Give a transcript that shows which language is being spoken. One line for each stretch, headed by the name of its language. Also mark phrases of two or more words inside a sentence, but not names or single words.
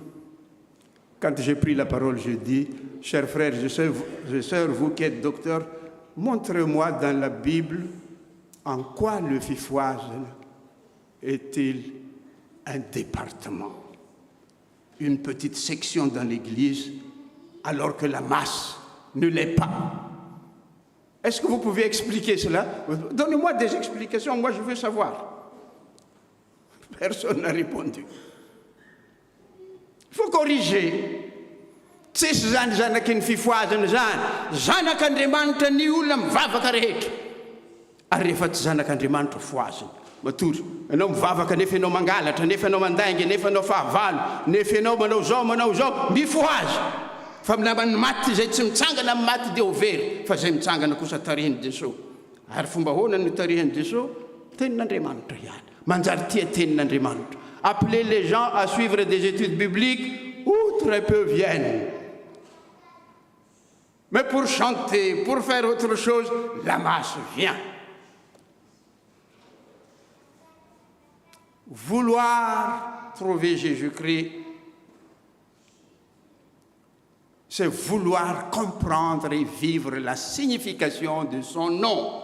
French: Quand j'ai pris la parole, je dis, chers frères et sœurs, vous qui êtes docteurs, montrez-moi dans la Bible en quoi le Fifoise est-il un département, une petite section dans l'Église, alors que la masse ne l'est pas. Est-ce que vous pouvez expliquer cela? Donnez-moi des explications, moi je veux savoir. Personne n'a répondu. Il faut corriger.
Malagasy: Tsisy zany zanaky ny fifoazana zany, zanak'Andriamanitra ny olona mivavaka rehetra. Ary rehefa tsy zanak'Andriamanitra foazina. Matory, ianao mivavaka nefa ianao mangalatra, nefa ianao mandainga, nefa ianao fahavalo, nefa ianao manao zao, mifoazy. Fa ny maty izay tsy mitsangana amin'ny maty dia ho very, fa izay mitsangana kosa tarihiny Jesosy. Ary fomba hoana ny tarihiny Jesosy? Tenin'Andriamanitra ihany. Manjary tia tenin'Andriamanitra.
French: Appelez les gens à suivre des études bibliques où très peu viennent. Mais pour chanter, pour faire autre chose, la masse vient. Vouloir trouver Jésus-Christ, c'est vouloir comprendre et vivre la signification de son nom.